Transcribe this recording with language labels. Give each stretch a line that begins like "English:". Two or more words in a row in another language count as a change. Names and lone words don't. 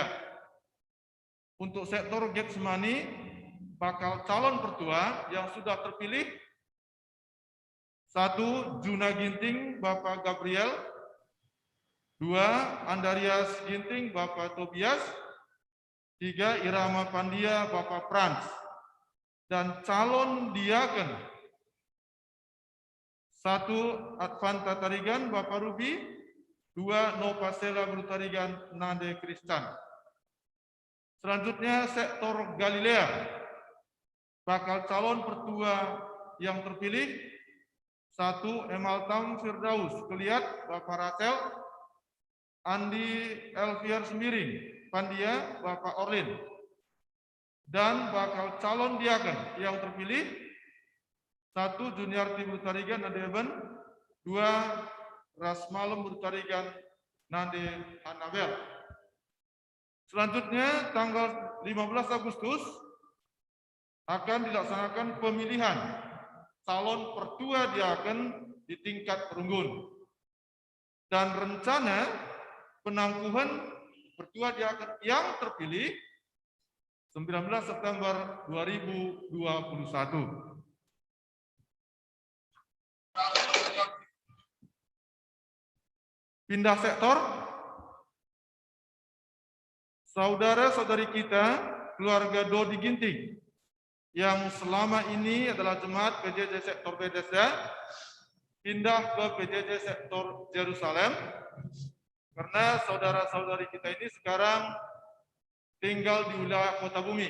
Indonesian: Untuk sektor Getsemani, bakal calon Pertua yang sudah terpilih: 1. Juna Ginting Bapak Gabriel, 2. Andarias Ginting Bapak Tobias, 3. Irama Pandia Bapak Frans. Dan calon diaken: 1. Advanta Tarigan Bapak Ruby, 2. Nopasela Brutarigan Nade Kristan. Selanjutnya sektor Galilea, bakal calon Pertua yang terpilih: 1. Emaltam Firdaus Keliat Bapak Ratel, Andi Elviar Semiring Pandia Bapak Orlin. Dan bakal calon diaken yang terpilih: 1. Juniarti Brutarigan Nade Eben, 2. Rasmalem Brutarigan Nade Anabel. Selanjutnya tanggal 15 Agustus akan dilaksanakan pemilihan calon Pertua Diaken di tingkat Runggun. Dan rencana penangguhan Pertua Diaken yang terpilih 19 September 2021. Pindah sektor, saudara-saudari kita keluarga Dodi Ginting yang selama ini adalah jemaat PJJ sektor Bethesda pindah ke PJJ sektor Yerusalem karena saudara-saudari kita ini sekarang tinggal di wilayah Kota Bumi.